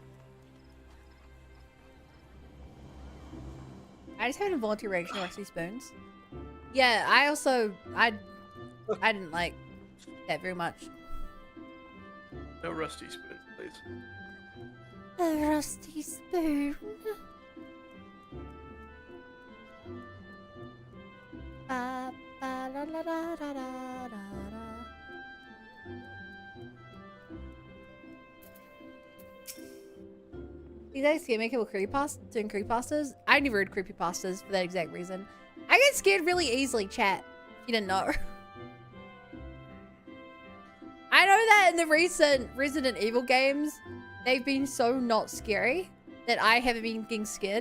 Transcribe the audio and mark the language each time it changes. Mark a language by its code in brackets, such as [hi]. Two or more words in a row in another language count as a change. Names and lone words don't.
[en] I just had a involuntary reaction to Rusty Spoons. Yeah, I didn't like that very much. No rusty spoon, please. A rusty spoon. Ba, ba, la, la, da, da, da, da. These guys scare me with doing creepypastas. I never read creepypastas for that exact reason. I get scared really easily, chat. If you didn't know. I know that in the recent Resident Evil games, they've been so not scary that I haven't been getting scared.